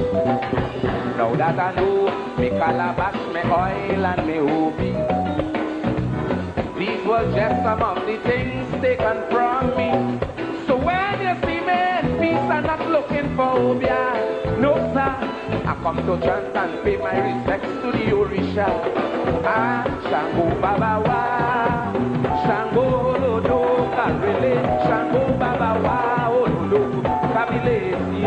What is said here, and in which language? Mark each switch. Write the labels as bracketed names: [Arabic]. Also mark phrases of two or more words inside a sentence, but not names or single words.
[English] Now that I know me calabash, me oil and me hobby, these were just some of the things taken from me. So when you see me in peace, I'm not looking for obia. No sir, I come to chant and pay my respects to the Orisa. [Yoruba] Ah, Shango Baba Wa, Shango Lodo Karele, Shango Baba Wa, Olodo Kabile Sio.